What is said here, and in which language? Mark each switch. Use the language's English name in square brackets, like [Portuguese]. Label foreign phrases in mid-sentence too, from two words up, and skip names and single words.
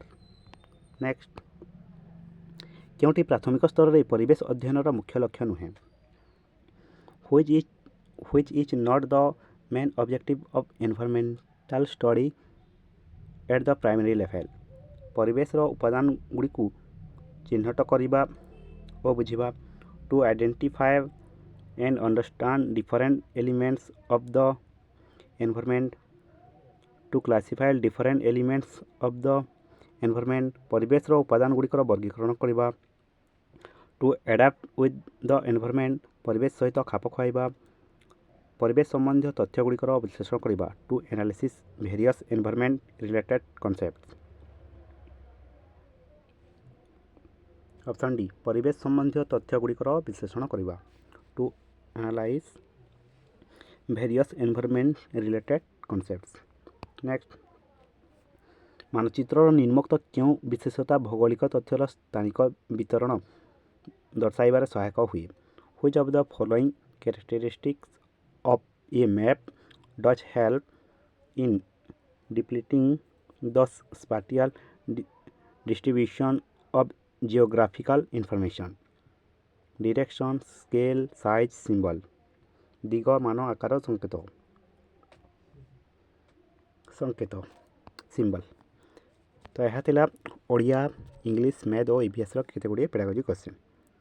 [Odia] ନେକ୍ସଟ, କେଉଁଟି ପ୍ରାଥମିକ ସ୍ତରରେ ପରିବେଶ ଅଧ୍ୟୟନର ମୁଖ୍ୟ ଲକ୍ଷ୍ୟ ନୁହେଁ? [English] which is not the main objective of environmental study at the primary level? [Odia] ପରିବେଶର ଉପାଦାନଗୁଡ଼ିକୁ ଚିହ୍ନଟ କରିବା ଓ ବୁଝିବା, [English] to identify and understand different elements of the environment, to classify different elements of the environment, [Odia] ପରିବେଶର ଉପାଦାନଗୁଡ଼ିକର ବର୍ଗୀକରଣ କରିବା, [English] to adapt with the environment, [Odia] ପରିବେଶ ସହିତ ଖାପ ଖୁଆଇବା, ପରିବେଶ ସମ୍ବନ୍ଧୀୟ ତଥ୍ୟଗୁଡ଼ିକର ବିଶ୍ଳେଷଣ କରିବା, [English] to analysis various environment related concepts। option D [Odia] ପରିବେଶ ସମ୍ବନ୍ଧୀୟ ତଥ୍ୟଗୁଡ଼ିକର ବିଶ୍ଳେଷଣ କରିବା, [English] to analyze various environment related concepts. [Odia] ନେକ୍ସଟ, ମାନଚିତ୍ରର ନିମ୍ନୋକ୍ତ କେଉଁ ବିଶେଷତା ଭୌଗୋଳିକ ତଥ୍ୟର ସ୍ଥାନିକ ବିତରଣ ଦର୍ଶାଇବାରେ ସହାୟକ ହୁଏ? [English] which of the following characteristics of a map does help in depicting the spatial distribution of geographical information? direction, scale, size, symbol, [Odia] ଦିଗ, ମାନ, ଆକାର, ସଂକେତ [English] ସିମ୍ବଲ। [Odia] ତ ଏହା ଥିଲା ଓଡ଼ିଆ, ଇଂଲିଶ, ମ୍ୟାଥ୍ ଓ ଇଭିଏସ୍ର କେତେଗୁଡ଼ିଏ [English] pedagogy question.